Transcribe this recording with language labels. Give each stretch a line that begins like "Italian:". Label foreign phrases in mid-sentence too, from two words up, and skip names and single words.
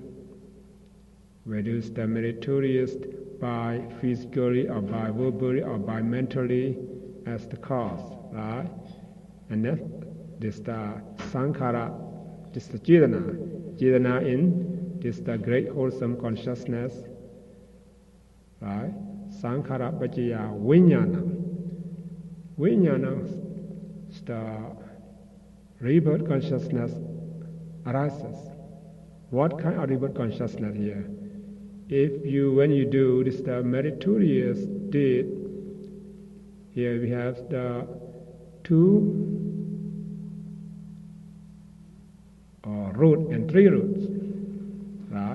English: We do the meritorious by physically or by verbally or by mentally as the cause, right? And then this the sankhara, this the Chetana in this the great wholesome consciousness, right?
Pali: Sankhara pacaya vijnana.
English: Vijnana is the rebirth consciousness arises. What kind of rebirth consciousness here? When you do this the meritorious deed, here we have the two root and three roots, right?